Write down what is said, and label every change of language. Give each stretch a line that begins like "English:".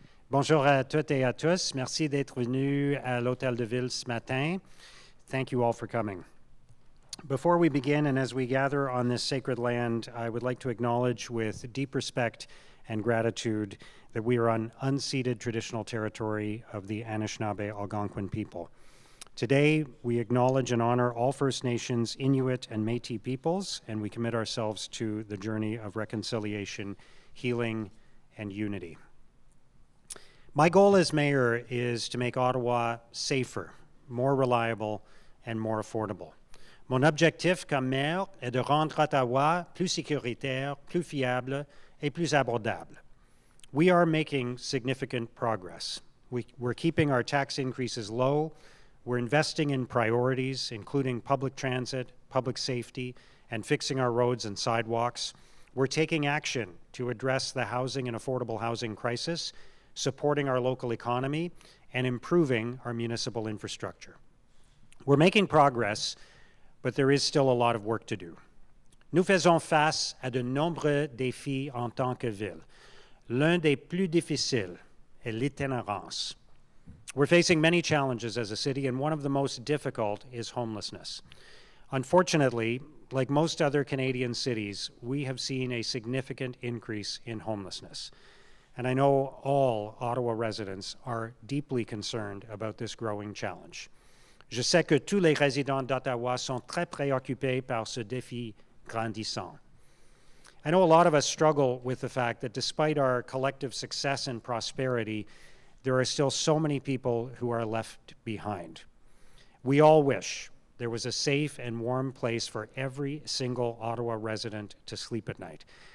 French: Bonjour à toutes et à tous. Merci d'être venus à l'Hôtel de Ville ce matin.
English: Thank you all for coming. Before we begin, and as we gather on this sacred land, I would like to acknowledge with deep respect and gratitude that we are on unceded traditional territory of the Anishinaabe Algonquin people. Today, we acknowledge and honor all First Nations, Inuit, and Métis peoples, and we commit ourselves to the journey of reconciliation, healing, and unity. My goal as mayor is to make Ottawa safer, more reliable, and more affordable.
French: Mon objectif comme maire est de rendre Ottawa plus sécuritaire, plus fiable, et plus abordable.
English: We are making significant progress. We're keeping our tax increases low. We're investing in priorities, including public transit, public safety, and fixing our roads and sidewalks. We're taking action to address the housing and affordable housing crisis, supporting our local economy, and improving our municipal infrastructure. We're making progress, but there is still a lot of work to do.
French: Nous faisons face à de nombreux défis en tant que ville. L'un des plus difficiles est l'itinérance.
English: We're facing many challenges as a city, and one of the most difficult is homelessness. Unfortunately, like most other Canadian cities, we have seen a significant increase in homelessness. And I know all Ottawa residents are deeply concerned about this growing challenge.
French: Je sais que tous les résidents d'Ottawa sont très préoccupés par ce défi grandissant.
English: I know a lot of us struggle with the fact that despite our collective success and prosperity, there are still so many people who are left behind. We all wish there was a safe and warm place for every single Ottawa resident to sleep at night.